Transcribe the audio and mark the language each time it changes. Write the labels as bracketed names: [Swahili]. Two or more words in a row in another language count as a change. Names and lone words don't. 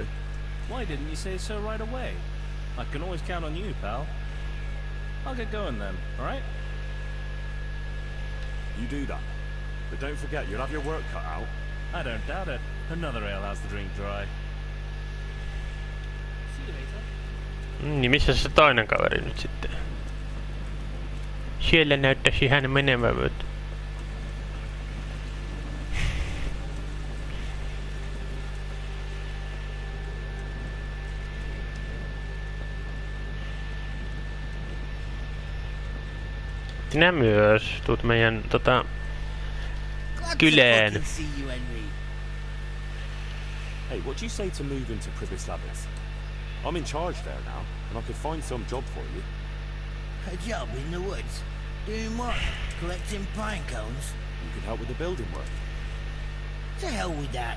[English] Why didn't you say so right away? I can always count on you, pal. I'll get going then, alright? You do that. But don't forget, you'll have your work cut out. I don't doubt it. Another ale has the drink dry. See you later. [Finnish] Niin missä se toinen kaveri nyt sitten? Siellä näyttäisi hän menevän. Sinä myös tuut meidän kylään. [English] Glad to see you, Henry. Hey, what do you say to move into Pribyslavitz? I'm in charge there now, and I could find some job for you. A job in the woods. Doing what? Collecting pine cones? You could help with the building work. To hell with that.